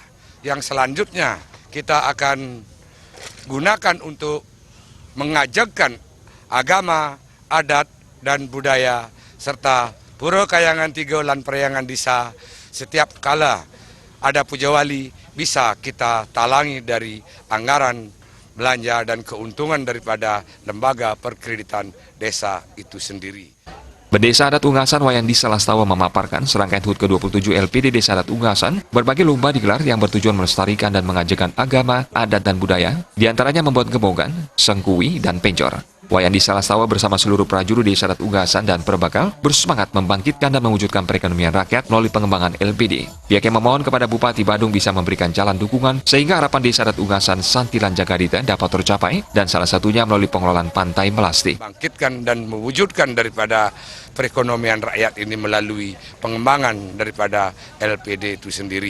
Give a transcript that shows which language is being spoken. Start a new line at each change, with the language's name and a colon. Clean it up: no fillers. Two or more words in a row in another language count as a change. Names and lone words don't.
Indonesian: Yang selanjutnya kita akan gunakan untuk mengajarkan agama, adat, dan budaya, serta Pura Kayangan 3 lan Periangan Desa. Setiap kala ada puja wali, bisa kita talangi dari anggaran belanja dan keuntungan daripada lembaga perkreditan desa itu sendiri. Bendesa Adat Ungasan Wayan Diesel Astawa memaparkan serangkaian HUT ke-27 LPD Desa Adat Ungasan berbagai lomba digelar yang bertujuan melestarikan dan mengajarkan agama, adat, dan budaya, diantaranya membuat gembongan, sengkuwi, dan pencor. Wayan Diesel Astawa bersama seluruh prajuru Desa Adat Ungasan dan Perbakal bersemangat membangkitkan dan mewujudkan perekonomian rakyat melalui pengembangan LPD. Pihaknya memohon kepada Bupati Badung bisa memberikan jalan dukungan sehingga harapan Desa Adat Ungasan Santilan Jagadita dapat tercapai dan salah satunya melalui pengelolaan Pantai Melasti. Bangkitkan dan mewujudkan daripada perekonomian rakyat ini melalui pengembangan daripada LPD itu sendiri.